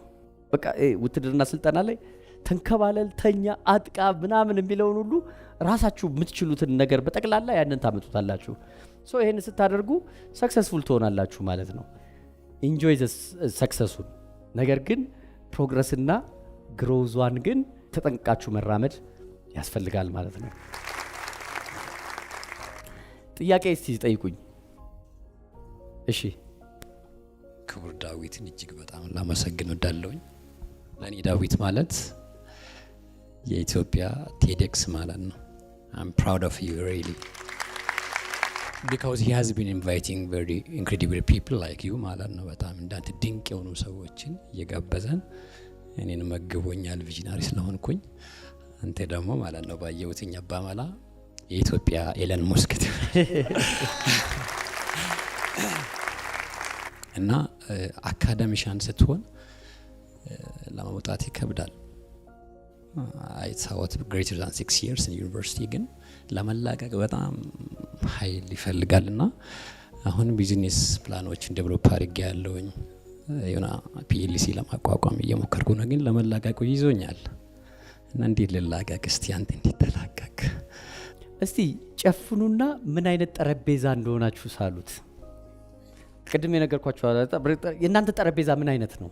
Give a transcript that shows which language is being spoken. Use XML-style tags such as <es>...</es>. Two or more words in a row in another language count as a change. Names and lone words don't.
<am>በቃ ውትድርና ስልጠና ላይ ተንከባለል፣ ተኛ፣ አጥቃ ምናምን የሚለውን ሁሉ ራሳችሁ የምትችሉትን ነገር በጠቅላላ ያንን ታመጡታላችሁ። ይሄን ስታደርጉ ሰክሰስፉል ትሆናላችሁ ማለት ነው። ኢንጆይ ሰክሰሱን። ነገር ግን ፕሮግረስና ግሮዟን ግን ተጠንቅቃችሁ መራመድ ያስፈልጋል ማለት ነው። ጥያቄ እስቲ ጠይቁኝ። እሺ። ክቡር ዳዊትን እጅግ በጣም ላመሰግን ወዳለሁኝ። ለእኔ ዳዊት ማለት የኢትዮጵያ ቴዴክስ ማለት ነው።</am> <en>I'm proud of you really because he has been inviting very incredible people like you</en> <am>ማለት ነው። በጣም እንዳንተ ድንቅ የሆኑ ሰዎችን እየጋበዘን እኔን መግቦኛል ቪዥናሪ ስለሆንኩኝ። አንተ ደግሞ ማለት ነው ባየሁትኝ አባመላ የኢትዮጵያ ኤለን መስክ እና አካዳሚሻን ስትሆን ለማውጣት ይከብዳል።</am> <en>I thought greater than 6 years in university</en> <am>ግን ለመላቀቅ በጣም ኃይል ይፈልጋልና አሁን ቢዝነስ ፕላኖችን ዴቨሎፕ አድርጌ ያለውኝ የሆነ ፒኤልሲ ለማቋቋም እየሞከርኩ ነው፣ ግን ለመላቀቁ ይዞኛል እና እንዴት ልላቀቅ? እስቲ አንተ እንዴት ተላቀቅ? እስቲ ጨፍኑና ምን አይነት ጠረጴዛ እንደሆናችሁ ሳሉት። ቅድም የነገርኳችሁ የእናንተ ጠረጴዛ ምን አይነት ነው?</am>